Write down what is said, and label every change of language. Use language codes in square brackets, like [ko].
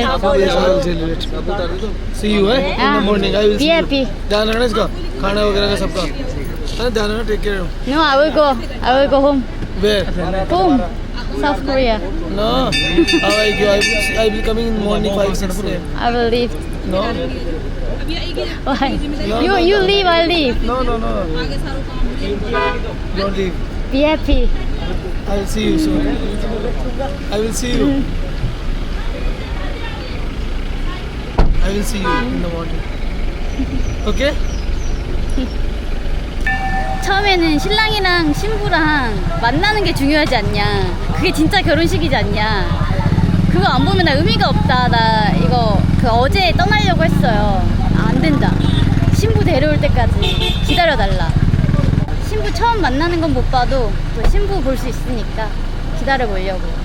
[en] Yes, I will tell you later. See you, eh? In the morning, I will see you. happy. [hi] ध्यान रखना इसका, खाना वगैरह का सबका. ध्यान रखना, [en] take care. No, I will go home. Where? Home. South Korea. No. How I go? I will coming in morning 5, 6 a.m. I will leave. No. Why? You leave, I leave. No. Don't leave. Be happy. I will see you soon. I will see you. I will see you in the morning. Okay? [ko] 처음에는 신랑이랑 신부랑 만나는 게 중요하지 않냐. 그게 진짜 결혼식이지 않냐. 그거 안 보면 나 의미가 없다. 나 이거 어제 떠나려고 했어요. 안 된다. 신부 데려올 때까지 기다려달라. 신부 처음 만나는 건 못 봐도 또 신부 볼 수 있으니까 기다려 보려고.